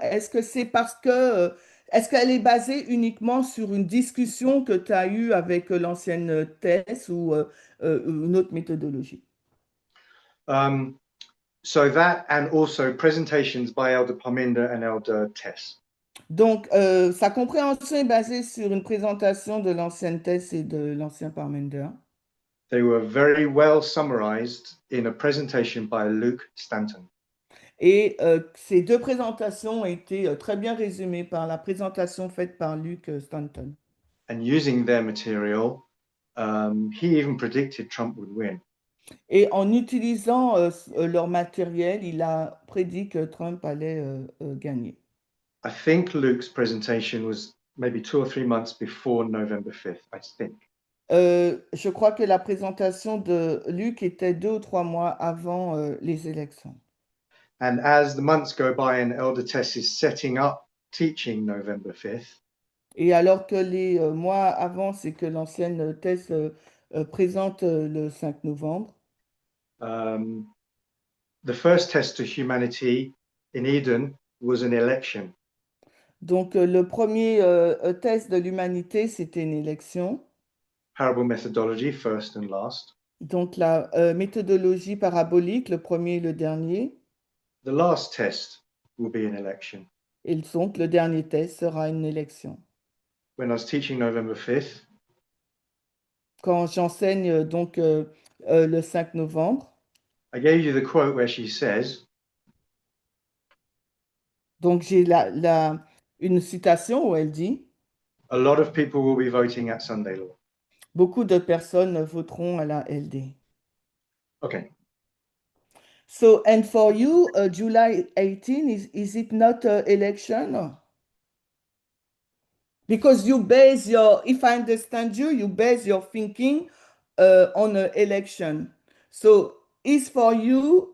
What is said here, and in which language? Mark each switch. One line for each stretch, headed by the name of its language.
French: Est-ce que c'est est-ce qu'elle est basée uniquement sur une discussion que tu as eue avec l'ancienne thèse ou une autre méthodologie?
English: So that and also presentations by Elder Parminder and Elder Tess.
French: Donc, sa compréhension est basée sur une présentation de l'ancienne thèse et de l'ancien Parmenter.
English: They were very well summarized in a presentation by Luke Stanton.
French: Et ces 2 présentations ont été très bien résumées par la présentation faite par Luke Stanton.
English: And using their material, he even predicted Trump would win.
French: Et en utilisant leur matériel, il a prédit que Trump allait gagner.
English: I think Luke's presentation was maybe 2 or 3 months before November 5th, I think.
French: Je crois que la présentation de Luc était 2 ou 3 mois avant les élections.
English: And as the months go by and Elder Tess is setting up teaching November 5th,
French: Et alors que les mois avant, c'est que l'ancienne thèse présente le 5 novembre.
English: Um, the first test of humanity in Eden was an election.
French: Donc le premier test de l'humanité, c'était une élection.
English: Parable methodology, first and last.
French: Donc la méthodologie parabolique, le premier et le dernier.
English: The last test will be an election.
French: Et donc le dernier test sera une élection.
English: When I was teaching November 5th,
French: Quand j'enseigne donc le 5 novembre,
English: I gave you the quote where she says,
French: donc j'ai une citation où elle dit,
English: a lot of people will be voting at Sunday law.
French: beaucoup de personnes voteront à la LD.
English: Okay. So, and for you, July 18, is it not election? Because you base your, if I understand you, you base your thinking on an election. So, is for you